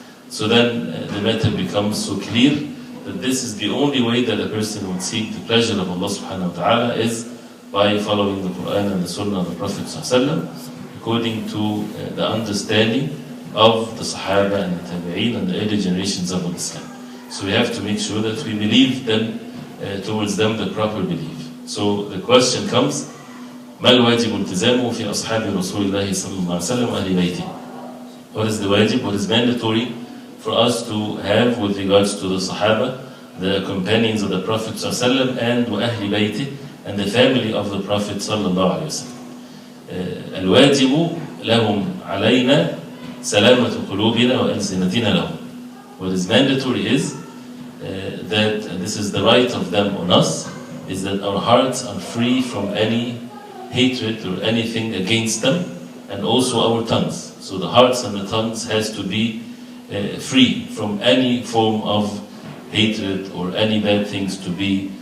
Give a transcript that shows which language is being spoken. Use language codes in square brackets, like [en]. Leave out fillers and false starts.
[en] So then the matter becomes so clear that this is the only way that a person would seek the pleasure of Allah subhanahu wa ta'ala, is by following the Quran and the Sunnah of the Prophet sallallahu alaihi wasallam, according to the understanding of the Sahaba and the Tabi'een and the early generations of Islam. So we have to make sure that we believe them, towards them the proper belief. So the question comes, [ar] ما الواجب التزامه في أصحاب رسول الله صلى الله عليه وسلم وأهل بيته? [en] What is the wajib, what is mandatory for us to have with regards to the Sahaba, the companions of the Prophet صلى الله عليه وسلم, and [ar] وأهل بيته, [en] and the family of the Prophet صلى الله عليه وسلم. [ar] الواجب لهم علينا سلامة قلوبنا وألسنتنا لهم. [en] What is mandatory is that, and this is the right of them on us, is that our hearts are free from any hatred or anything against them, and also our tongues. So the hearts and the tongues has to be free from any form of hatred or any bad things to be